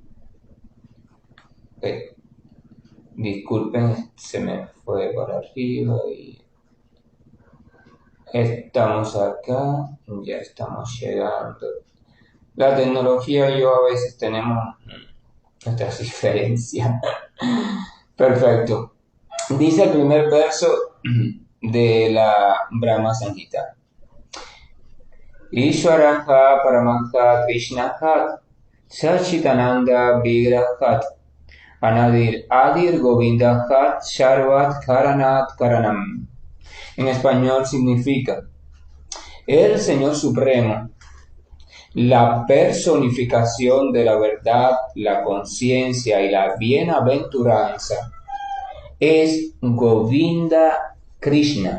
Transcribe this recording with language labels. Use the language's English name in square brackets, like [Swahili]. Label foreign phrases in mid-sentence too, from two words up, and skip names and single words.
[Spanish] Disculpen, se me fue para arriba y estamos acá, ya estamos llegando. La tecnología y yo a veces tenemos nuestras diferencias. Perfecto. Dice el primer verso de la Brahma Samhita. [Sanskrit] ईश्वरः परमः कृष्णः सच्चिदानन्द विग्रहः आदिर् गोविन्दः सर्व कारण कारणम्. [Spanish] En español significa: el Señor Supremo, la personificación de la verdad, la conciencia y la bienaventuranza, es Govinda Krishna.